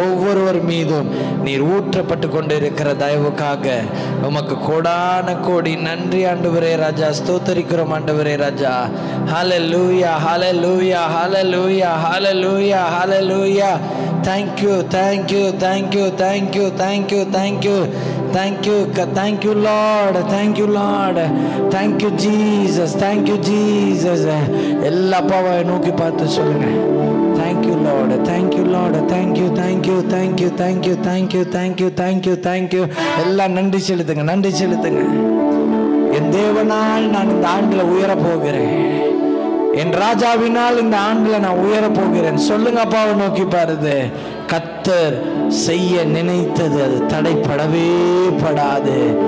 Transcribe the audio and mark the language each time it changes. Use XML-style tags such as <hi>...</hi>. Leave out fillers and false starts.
<ta>ஒவ்வொருவர் மீதும் நீர் ஊற்றப்பட்டு கொண்டு இருக்கிற தயவுக்காக உமக்கு கோடான கோடி நன்றி ஆண்டவரே ராஜா. ஸ்தோத்தரிக்கிறோம் ஆண்டவரே ராஜா. ஹல்லேலூயா, ஹல்லேலூயா, ஹல்லேலூயா, ஹல்லேலூயா, ஹல்லேலூயா.</ta> <en>Thank you, thank you, thank you, thank you, thank you, thank you, thank you, thank you Lord, thank you Lord, thank you Jesus, thank you Jesus.</en> <ta>எல்லா பாவத்தை நோக்கி பார்த்து சொல்லுங்க.</ta> <en>Thank you Lord, thank you Lord, thank you, thank you, thank you, thank you, thank you, thank you, thank you, thank you.</en> <ta>எல்லாம் நன்றி செலுத்துங்க, நன்றி செலுத்துங்க. என் தேவனால் நான் இந்த ஆண்டுல உயர போகிறேன். என் ராஜாவினால் இந்த ஆண்டுல நான் உயர போகிறேன். சொல்லுங்க அப்பாவை நோக்கி பாருது. கர்த்தர் செய்ய நினைத்தது அது தடைப்படவே படாது.</ta>